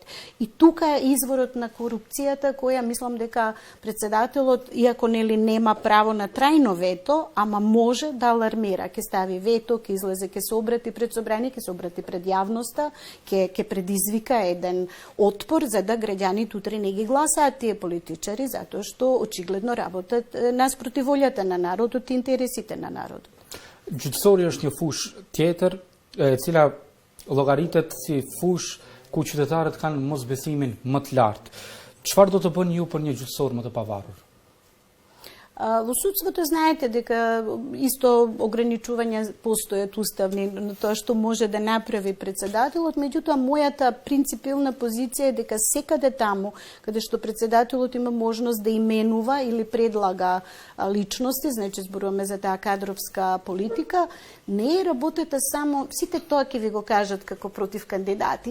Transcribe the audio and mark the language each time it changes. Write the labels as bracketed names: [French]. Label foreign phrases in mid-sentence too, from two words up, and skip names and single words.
[Macedonian] И тука е изворот на корупцијата која мислам дека председателот, иако нели нема право на трајно вето, ама може да алармира, ќе стави вето, ќе излезе, ќе се обрати пред собрание, ќе се обрати пред јавноста, ќе предизвика еден отпор за да граѓаните утре не ги гласаат тие политичари, затоа што очигледно работат наспроти волјата на народот и интересите на народот. [Albanian] Gjyqësori është një fush tjetër, e cila llogaritet si fush ku qytetarët kanë mosbesimin më të lartë. Çfarë do të bëni ju për një gjyqësor më të pavarur? [Macedonian] Во судството знаете дека исто ограничувања постојат уставни на тоа што може да направи председателот, меѓутоа мојата принципилна позиција е дека секаде таму каде што председателот има можност да именува или предлага личности, значи зборуваме за таа кадровска политика, не е работата само, сите тоа ќе ви го кажат како против кандидати.